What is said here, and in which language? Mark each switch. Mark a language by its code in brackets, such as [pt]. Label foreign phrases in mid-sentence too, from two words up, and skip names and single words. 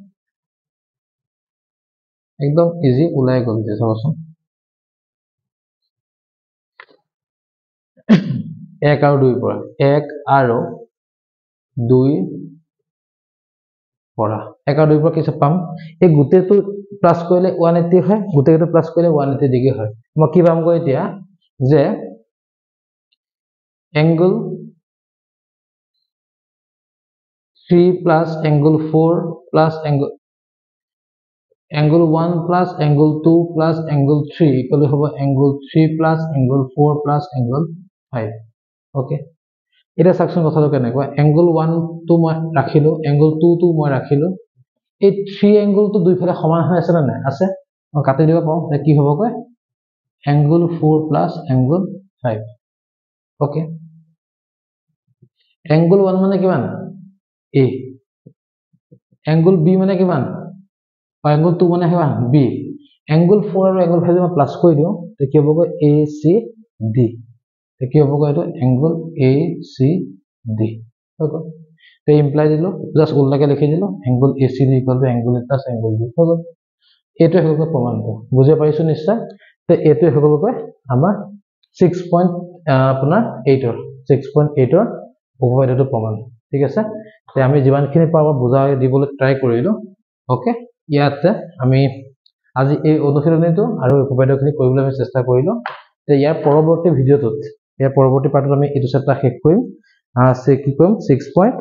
[as] একদম ইজি ওলাই গ'ল যে চাবচোন 1 আৰু 2 পৰা 1 আৰু 2 পৰা 1 আৰু 2 পৰা কি পাম এই গুটেটো প্লাস কৰিলে 180 হয় গুটেটো প্লাস কৰিলে 180 ডিগ্ৰী হয় মই কি পাম গৈ এতিয়া যে [en] angle 3 plus angle 4 plus angle 1 plus angle 2 plus angle 3 equal to angle 3 plus angle 4 plus angle 5 okay [as] এটা সেকশন কথাটো কেনেকুৱা [en] angle 1 to [as] মই ৰাখিলো [en] angle 2 to [as] মই ৰাখিলো এই 3 [en] angle to [as] দুইফালে সমান হৈ আছে না আছে মই কাটি দিব পাওঁ তে কি হ'ব কয় [en] angle 4 plus angle 5 okay [as] angle 1 মানে কিমান A angle B মানে কিমান angle 2 মানে কিমান B angle 4 আৰু angle 5 মই প্লাস কৰি দিও তে কি হ'ব ACD তে কি হ'ব এটো [en] angle ACD [as] হ'ব তে ইমপ্লাই দিলো জাস্ট উল্টাকে লিখি দিলো [en] angle ACD angle A plus angle B [as] হ'ব এটো হ'ব প্ৰমাণটো বুজি পাইছো নিশ্চয় তে এটো হ'ব আমাৰ 6. আপোনাৰ 8 ৰ 6.8 ৰ উপপাদ্যটো প্ৰমাণ ঠিক আছে তে আমি যিমানখিনি পাব বুজাই দিবলৈ ট্ৰাই কৰিলো ওকে ইয়াতে আমি আজি এই অনুশীলনীটো আৰু উপপাদ্যখিনি কৰিবলৈ আমি চেষ্টা কৰিলো তে ইয়াৰ পৰৱৰ্তী ভিডিঅটোত ইয়াৰ পৰৱৰ্তী পাৰ্টত আমি এটো চেপ্টাৰ শেষ কৰিম কি কৰিম 6.